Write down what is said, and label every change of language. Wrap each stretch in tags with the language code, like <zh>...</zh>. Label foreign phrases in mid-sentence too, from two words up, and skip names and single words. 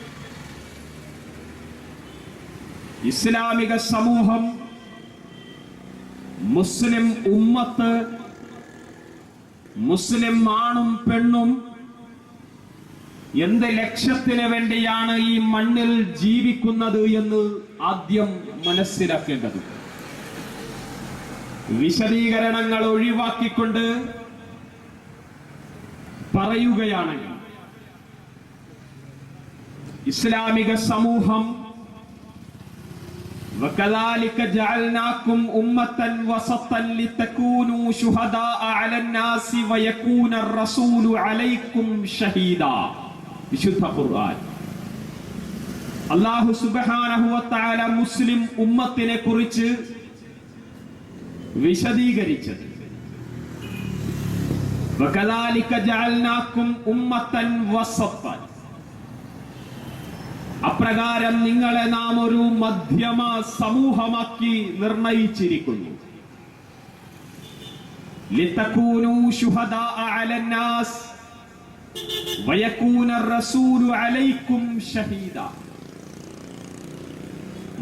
<ml>ഇസ്ലാമിക സമൂഹം, മുസ്ലിം ഉമ്മത്ത്, മുസ്ലിം ആണും പെണ്ണും എന്ത് ലക്ഷ്യത്തിന് വേണ്ടിയാണ് ഈ മണ്ണിൽ ജീവിക്കുന്നത് എന്ന് ആദ്യം മനസ്സിലാക്കേണ്ടത്. വിശദീകരണങ്ങൾ ഒഴിവാക്കിക്കൊണ്ട് പറയുകയാണെങ്കിൽ ഇസ്ലാമിക സമൂഹം</ml> <ar>وَكَذَلِكَ جَعَلْنَاكُمْ أُمَّةً وَسَطًا لِتَكُونُوا شُهَدَاءَ عَلَى النَّاسِ وَيَكُونَ الرَّسُولُ عَلَيْكُمْ شَهِيدًا. വിശുദ്ധ ഖുർആൻ الله سبحانه وتعالى മുസ്ലിം ഉമ്മത്തിനെ കുറിച്ച് വിശദീകരിച്ചത് وَكَذَلِكَ جَعَلْنَاكُمْ أُمَّةً وَسَطًا,</ar> <ml>അപ്രകാരം നിങ്ങളെ നാം ഒരു മധ്യമ സമൂഹമാക്കി നിർണയിച്ചിരിക്കുന്നു.</ml> <ar>لتكونوا شهداء على الناس ويكون الرسول عليكم شهيدا.</ar>